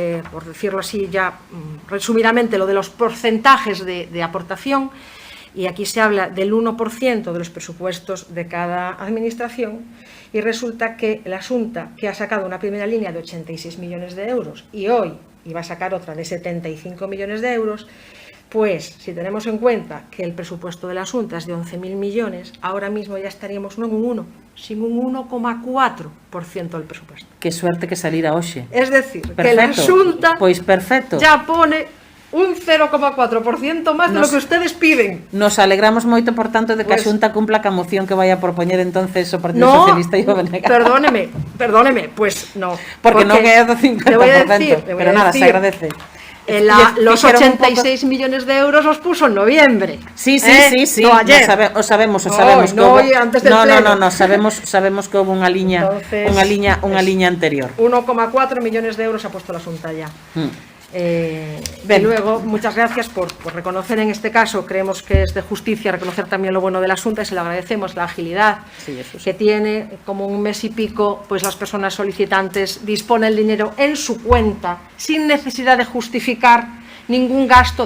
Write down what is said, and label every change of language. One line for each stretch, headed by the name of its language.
Spanish: por decirlo así ya resumidamente, lo de los porcentajes de aportación, y aquí se habla del 1% de los presupuestos de cada administración, y resulta que la Xunta, que ha sacado una primera línea de 86 millones de euros y hoy iba a sacar otra de 75 millones de euros, pues si tenemos en cuenta que el presupuesto de la Xunta es de 11.000 millones, ahora mismo ya estaríamos no en un 1, sino un 1,4% del presupuesto.
Galician: Que suerte que salira hoxe.
Spanish: Es decir,
Galician: perfecto.
Spanish: Que la Xunta
Galician: pois perfecto.
Spanish: Ya pone un 0,4% más de lo que ustedes piden.
Galician: Nos alegramos moito, por tanto, de que a Xunta cumpla ca moción que vai a propoñer entonces o Partido Socialista e o BNG.
Spanish: Perdóneme, pues no.
Galician: Porque non é do 50%, pero nada,
Spanish: se agradece. Los 86 millones de euros los puso en noviembre. Sí. No ayer.
Galician: O sabemos.
Spanish: No, antes del pleno. No, sabemos que hubo
Galician: unha liña anterior.
Spanish: 1,4 millones de euros ha puesto la Xunta ya. Y luego, muchas gracias por reconocer en este caso, creemos que es de justicia reconocer también lo bueno de la Xunta y se lo agradecemos, la agilidad que tiene, como un mes y pico, pues las personas solicitantes disponen el dinero en su cuenta sin necesidad de justificar ningún gasto.